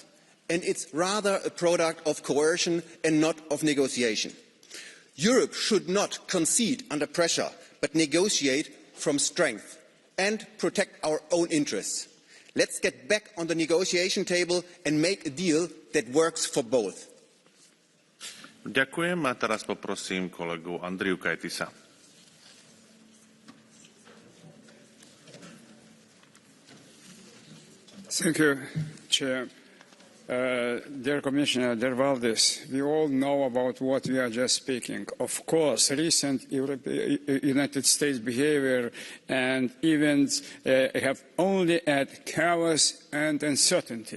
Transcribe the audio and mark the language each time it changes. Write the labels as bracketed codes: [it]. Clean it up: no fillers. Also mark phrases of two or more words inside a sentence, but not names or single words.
[en] And it's rather a product of coercion and not of negotiation. Europe should not concede under pressure, but negotiate from strength and protect our own interests. Let's get back on the negotiation table and make a deal that works for both. [sk] Ďakujem a teraz poprosím kolegu Andriu Kajtisa. [en] Thank you, Chair. Dear Commissioner, dear Valdis, we all know about what we are just speaking. Of course, recent United States behavior and events have only added chaos and uncertainty.